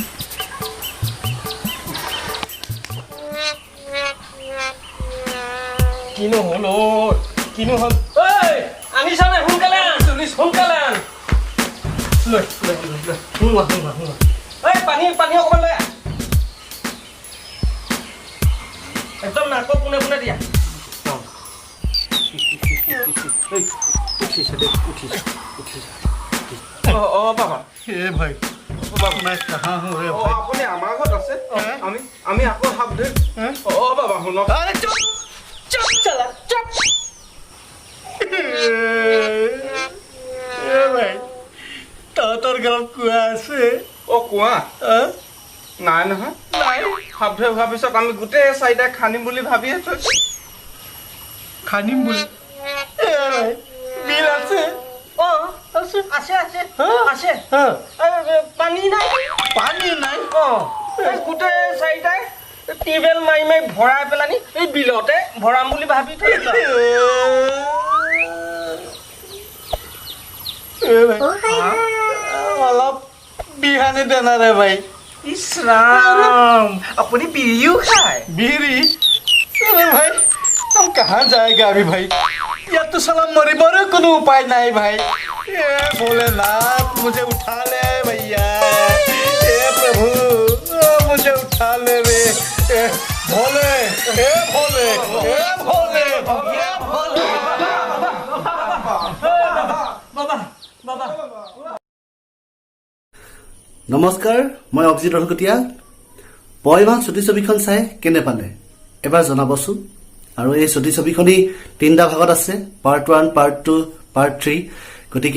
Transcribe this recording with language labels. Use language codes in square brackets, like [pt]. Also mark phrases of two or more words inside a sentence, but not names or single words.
[as] কিনো হ'ল ঐ আনিছ নে সোনকালে আন লৈ শুনোৱা ঐ পানী অকণমান লৈ আহ একদম নাকৰ পোনে দিয়া উঠিছে বাবা [hi] ए भाई मैं कहाँ हूँ रे भाई [as] আপুনি আমাৰ ঘৰত আছে আমি আকৌ হাত ধৰিম অ বাবা শুনক [hi] अरे चुप चला चुप ए भाई तोर गलत कुआ से [as] অ কোৱা নাই নহয় হাত ধৰি হোৱাৰ পিছত আমি গোটেই চাৰিটাই খানিম বুলি ভাবি আছো [hi] खानिम बोले ए भाई बिल আছে আছে পানী নাই গোটেই চাৰিটাই টিউবেল মাৰি ভৰাই পেলানি এই বিলতে ভৰাম বুলি ভাবি থৈছো [as] অলপ বিহানে দেনা [hi] रे भाई [as] ইছৰাম আপুনি বিৰিও খায় [hi] बीरी अरे भाई हम कहाँ जाएगा अभी भाई या तो साला मरे कोनो उपाय नहीं भाई ए भोलेनाथ मुझे उठा ले भैया ए प्रभु मुझे उठा ले रे ए भोले ए भोले ए भोले ए भोले [as] বাবা নমস্কাৰ মই অভিজিত ৰঘুকটীয়া পয়মান ছুটি ছবিখন চাই কেনে পালে এবাৰ জনাবচোন আৰু এই ছুটি ছবিখনি তিনিটা ভাগত আছে [en] part 1 part 2 part 3